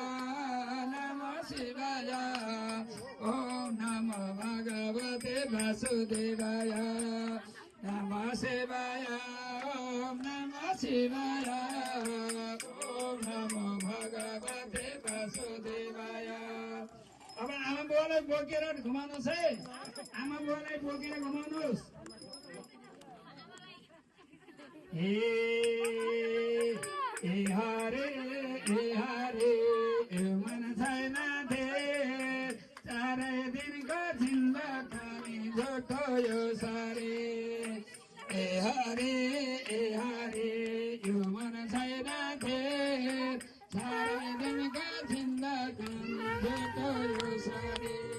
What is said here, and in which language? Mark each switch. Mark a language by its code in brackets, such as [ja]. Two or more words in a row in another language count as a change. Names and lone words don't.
[sa] ओम नमो भगवते वासुदेवाय नमः शिवाय ओम नमः शिवाय ओम नमो भगवते वासुदेवाय। [ne] अब आमा बुवालाई बोकेर घुमाउनुहोस् है, आमा बुवालाई बोकेर घुमाउनुहोस्। ए हरे मन छैन धेर चारै दिनको जिन्दगी झुटो यो सारे ए हरे यो मन छैन धेर चारै दिनको जिन्दगी झुटो यो सारे